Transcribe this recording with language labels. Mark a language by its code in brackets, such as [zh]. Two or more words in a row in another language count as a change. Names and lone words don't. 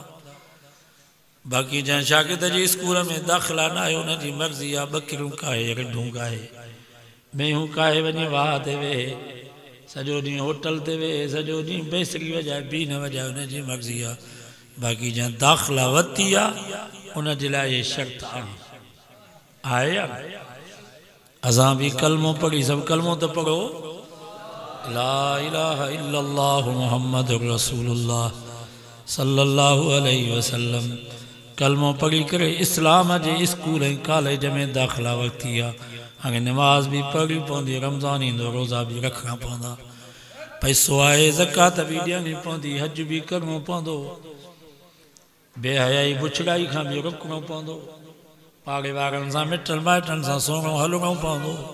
[sd] बाक़ी जंहिं शागिर्द जी स्कूल में दाख़िला न आहे उनजी मर्ज़ी आहे, बकरियूं काहे, रिढूं काहे, मेहूं काहे, वञी वाह ते वेहे, सॼो ॾींहुं होटल ते वेहे, सॼो ॾींहुं बेसरी वॼाए बी न वॼाए, उनजी मर्ज़ी आहे। बाक़ी जंहिं दाख़िला वरिती आहे उनजे लाइ इहे शर्त आहे या न? असां भी कलमो पढ़ी, सब कलमो तो पढ़ो, [ar] لا إله إلا الله محمد رسول الله صلى الله عليه وسلم. [sd] कलमो पढ़ी करे इस्लाम जे स्कूल ऐं कॉलेज में दाख़िला वरिती आहे। हाणे नमाज़ भी पढ़ी पवंदी, रमज़ान ईंदो रोज़ा भी रखणा पवंदा। पैसो आए ज़कात भी ॾियणी पवंदी हज भी करणो पवंदो बेहयाई बुछड़ाई खां भी रुकणो पवंदो पाड़े वारनि सां मिटनि माइटनि सां सुहिणो हलणो पवंदो